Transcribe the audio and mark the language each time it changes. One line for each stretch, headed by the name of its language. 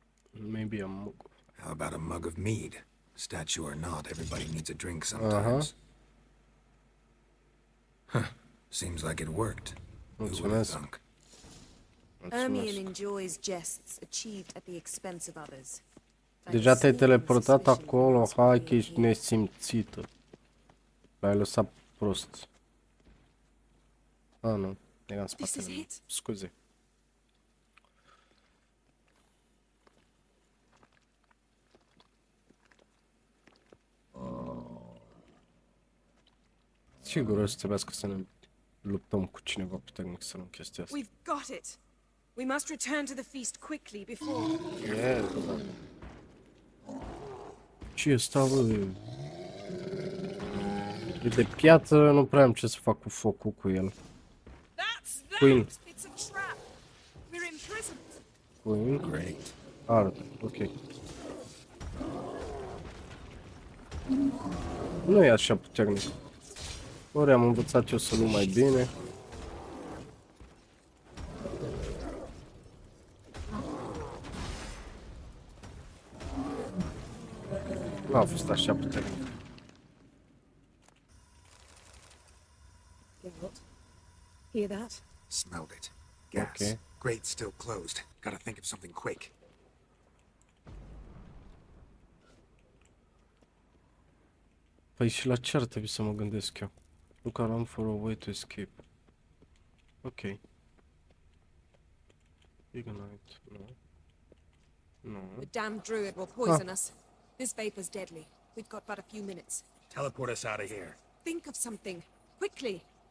English: Maybe a mug. How about a mug of mead? Statue or not, everybody needs a drink sometimes. Huh. Seems like it worked. Who would have
Romanian: Mulțumesc.
English: thunk? Ermion
Romanian: Mulțumesc.
English: enjoys jests achieved at the expense of others.
Romanian: Deja te-ai teleportat acolo, hai că ești nesimțită. L-ai lăsat prost. Ah, nu. Era în spatele meu. Scuze. Sigur o să trebuiască să ne luptăm cu cineva puternic să luăm chestia asta.
English: We've got it. We must return to the feast quickly before...
Romanian: Ce ăsta, bă? E de piatră, nu prea am ce să fac cu focul cu el.
English: That's Queen. that! It's a trap! We're imprisoned! Queen. Great.
Romanian: Ard, ok. Nu e așa puternic. Ori am învățat eu să lupt mai bine. Nu a fost așa puternic.
English: Geralt, hear that? Smelled it. Gas. Okay. Grate still closed. Gotta think of something quick.
Romanian: Păi și la ce ar trebui să mă gândesc eu?
English: Look around for a way to escape. Ok. Ignite.
Romanian: Nu. Nu.
English: The damned druid will poison us. This vapor's deadly. We've got but a few minutes. Teleport us out of here. Think of something. Quickly.